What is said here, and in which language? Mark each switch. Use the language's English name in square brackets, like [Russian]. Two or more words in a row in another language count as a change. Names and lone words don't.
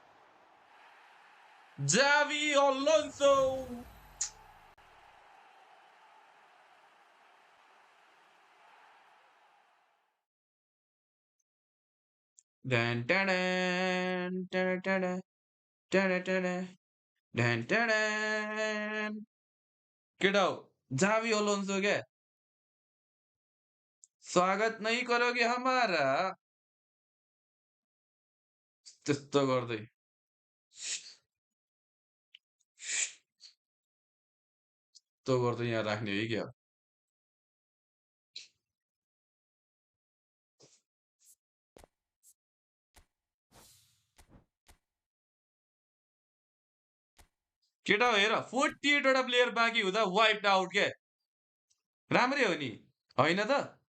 [Nepali] जावी अलोन्सो डन डन डन डन डन डन डन डन केटा हो जावी अलोन्सो क्या [Hindi] स्वागत नहीं करोगे हमारा [Nepali] त्यस्तो गर्दै त्यस्तो गर्दै यहाँ राख्ने है क्या केटा हो हेर 48 वटा प्लेयर बाँकी हुँदा [English] wiped out [Nepali] क्या राम्रै हो नि होइन त